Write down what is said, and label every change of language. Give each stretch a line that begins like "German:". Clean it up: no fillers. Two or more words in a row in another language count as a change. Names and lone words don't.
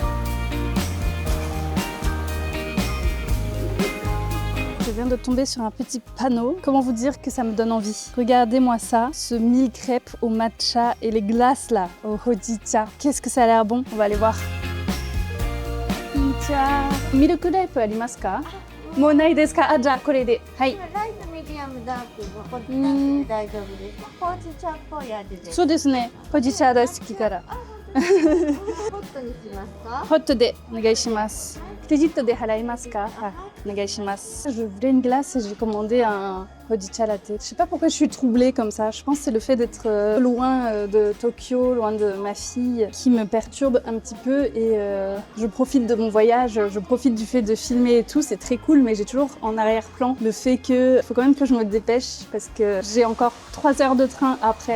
French: Je viens de tomber sur un petit panneau. Comment vous dire que ça me donne envie? Regardez-moi ça, ce 1000 crêpes au matcha et les glaces là, au hojicha. Qu'est-ce que ça a l'air bon? On va aller voir.
Japanese: Konnichiwa.
English: Milk crepe
Japanese: ありますか? もうないですか？あ、じゃ、これで. Hai. ライト、ミディアム、ダーク、こっちで大丈夫です。ほうじ茶っぽい味です。そうですね。hojicha大好きから。ホットにしますか？ホットでお願いします。クレジットで払いますか？あ、お願いします。
French: Je voulais une glace et j'ai commandé un hojicha latte. Je sais pas pourquoi je suis troublée comme ça. Je pense que c'est le fait d'être loin de Tokyo, loin de ma fille, qui me perturbe un petit peu et je profite de mon voyage, je profite du fait de filmer et tout, c'est très cool, mais j'ai toujours en arrière-plan le fait que faut quand même que je me dépêche parce que j'ai encore 3 heures de train après.